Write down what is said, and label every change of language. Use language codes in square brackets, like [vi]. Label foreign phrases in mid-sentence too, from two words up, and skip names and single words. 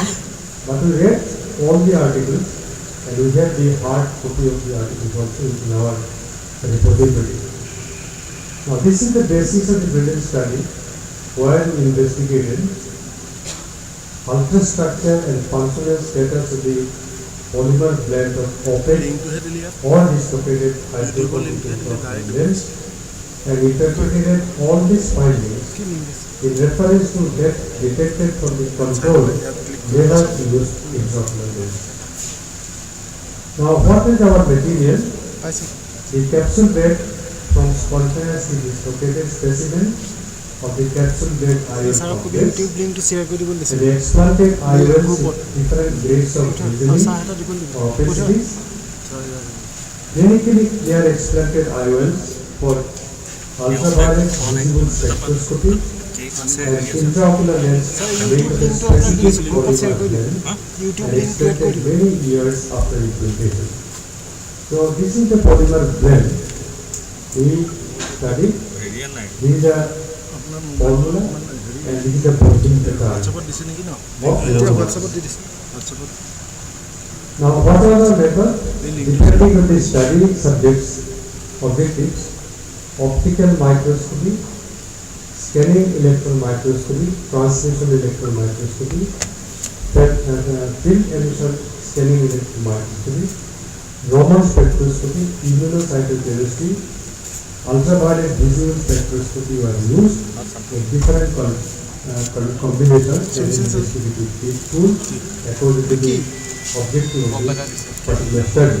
[en] But we read all the articles and we have the hard copy of the articles also in our repository. Now, this is the basis of the brilliant study where we investigated ultrastructure and functional status of the polymer blend of opaque [as] লিংকটোহে দিলি ইয়াত [en] or dislocated hydrophilic lens and interpreted all these findings [as] কি লিংক দিছে [en] in reference to depth detected from the control laser used intraocular lens. Now, what is our material? [as] পাইছে [en] The capsule bed from spontaneously dislocated specimen of the capsule bed ion [as] ছাৰক কবি [en] complex [as] ইউটিউব লিংকটো শ্বেয়াৰ কৰি দিব দিছে [en] and the explanted ions with different grades of [as] ছাৰ [en] visibility [as] এটা দিব দিব [en] or opacities. Clinically clear explanted ions for ultraviolet visible spectroscopy and intraocular lens made of a specific polymer lens [as] ইউটিউব [en] and link create [as] কৰি [en] expected [as] দিব [en] many years after implantation. So this is the polymer blend we studied. This is the formula and this is the protein pattern [as] হোৱাটছআপত দিছে নেকি ন [en] of [as] এতিয়া [en] fluoride. [as] হোৱাটছআপত দি দিছে হোৱাটছআপত [en] Now, what are the method? Depending on the study subjects objectives, optical microscopy, scanning electron microscopy, transmission electron microscopy, field emission scanning electron microscopy, Raman spectroscopy, immunocytochemistry, ultraviolet visible spectroscopy were used in different combinations and investigative tools according to the objective of the particular study.